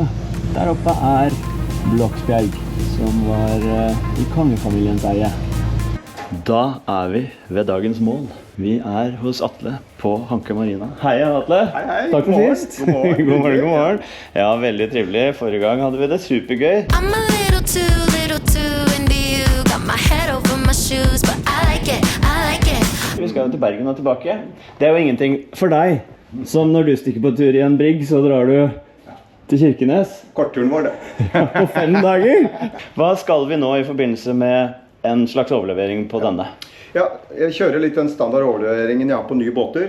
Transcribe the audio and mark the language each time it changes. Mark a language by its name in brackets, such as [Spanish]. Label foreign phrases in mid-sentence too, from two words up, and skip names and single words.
[Norwegian] Der oppe er Bloksbjerg, som var i kongefamiliens eie. Da er vi ved dagens mål. Vi er hos Atle på Hanke Marina. Hei, Atle. Hei, hei. Takk for God morgen. sist. God morgen. God morgen, god morgen. Ja, veldig trivelig. Forrige gang hadde vi det supergøy. [English] I'm a little too into you. Got my head over my shoes, but I like it, I like it. [Norwegian] Vi skal jo til Bergen og tilbake. Det er jo ingenting for deg. Som når du stikker på tur i en Brigg, så drar du til Kirkenes. Kortturen vår, det. På 5 dager. Hva skal vi nå i forbindelse med en slags overlevering på denne? Ja, jeg kjører litt den standard overleveringen jeg har på nye båter.